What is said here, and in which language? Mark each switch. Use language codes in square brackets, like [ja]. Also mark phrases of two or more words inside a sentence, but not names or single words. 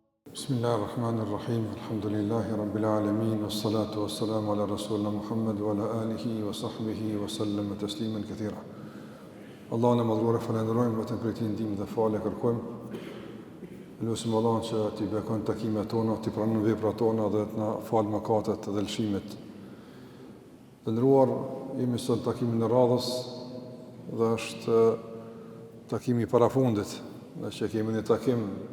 [ar] بسم الله الرحمن الرحيم. الحمد لله رب العالمين والصلاة والسلام على رسولنا محمد وعلى آله وصحبه وسلم تسليما كثيرا. [sq] Allahun e madhruar falenderojmë vetëm për këtë ndihmë dhe falë kërkojmë. Lutim Allahun që t'i bekon takimet tona, t'i pranon veprat tona dhe të na fal mëkatet dhe lëshimet. Të nderuar, jemi sot takimin e radhës dhe është takimi i parafundit, ne që kemi një takim